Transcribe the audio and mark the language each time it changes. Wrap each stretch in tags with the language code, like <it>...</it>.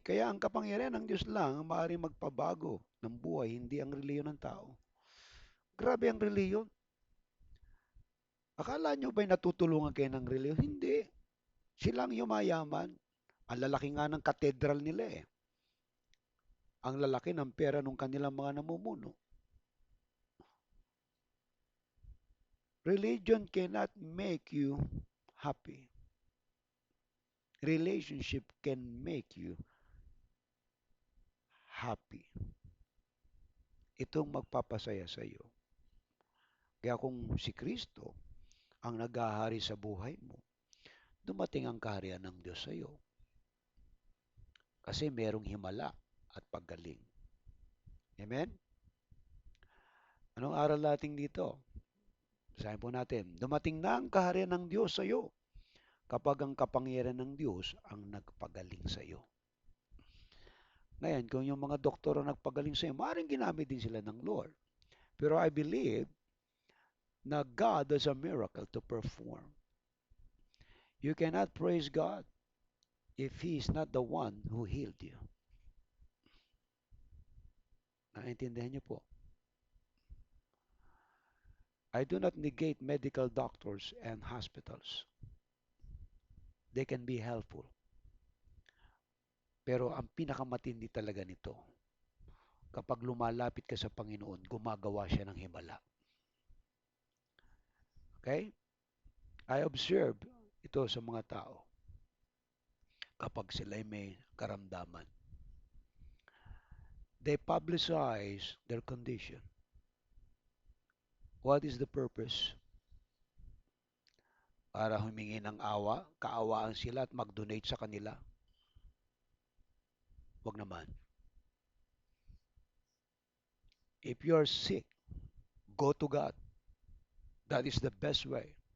<tl>Kaya ang kapangyarihan ng Diyos lang ang maaaring magpabago ng buhay, hindi ang reliyon ng tao. Grabe ang reliyon. Akala nyo ba'y natutulungan kayo ng reliyon? Hindi. Silang yumayaman. Ang lalaki nga ng katedral nila eh. Ang lalaki ng pera ng kanilang mga namumuno.</tl> <en>Religion cannot make you happy. Relationship can make you happy.</en> <tl>Itong magpapasaya sa iyo. Kaya kung si Kristo ang naghahari sa buhay mo, dumating ang kaharian ng Diyos sa iyo. Kasi merong himala at paggaling. Amen? Anong aral natin dito? Basahin po natin. Dumating na ang kaharian ng Diyos sa iyo kapag ang kapangyarihan ng Diyos ang nagpagaling sa iyo. Ngayon, kung yung mga doktor ang nagpagaling sa iyo, maaaring ginamit din sila ng Lord.</tl> <en>Pero I believe na God has a miracle to perform. You cannot praise God if He is not the one who healed you.</en> <tl>Naintindihan niyo po?</tl> <en>I do not negate medical doctors and hospitals. They can be helpful.</en> <tl>Pero ang pinakamatindi talaga nito, kapag lumalapit ka sa Panginoon, gumagawa siya ng himala. Okay?</tl> <en>I observe</en> <tl>ito sa mga tao kapag sila'y may karamdaman.</tl> <en>They publicize their condition. What is the purpose?</en> <tl>Para humingi ng awa, kaawaan sila at mag-donate sa kanila. Wag naman.</tl> <en>If you are sick, go to God. That is the best way.</en>